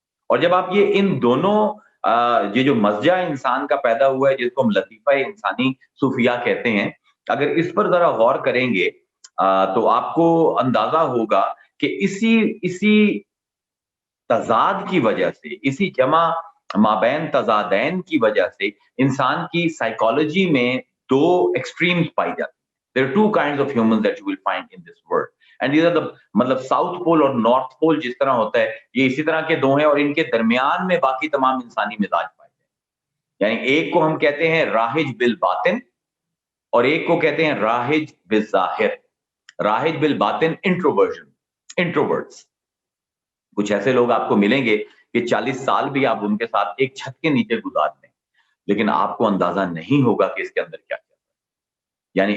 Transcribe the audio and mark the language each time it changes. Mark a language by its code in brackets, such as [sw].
[ur] اور جب آپ یہ ان دونوں یہ جو مزجہ انسان کا پیدا ہوا ہے جس کو ہم لطیفہ انسانی صوفیہ کہتے ہیں، اگر اس پر ذرا غور کریں گے تو آپ کو اندازہ ہوگا کہ اسی تضاد کی وجہ سے، اسی جمع مابین تضادین کی وجہ سے انسان کی سائیکالوجی میں دو ایکسٹریمز پائی جاتی ہیں. [en] There are two kinds of humans that you will find in this world. And these are the [ur] مطلب ساؤتھ پول اور نارتھ پول جس طرح ہوتا ہے یہ اسی طرح کے دو ہیں، اور ان کے درمیان میں باقی تمام انسانی مزاج پائے جاتے ہیں. یعنی ایک کو ہم کہتے ہیں راہج بالباطن اور ایک کو کہتے ہیں راہج بالظاہر. راہج بالباطن انٹروورٹس. کچھ ایسے لوگ آپ کو ملیں گے کہ 40 سال بھی آپ ان کے ساتھ ایک چھت کے نیچے گزار دیں لیکن آپ کو اندازہ نہیں ہوگا کہ اس کے اندر کیا کیا ہے.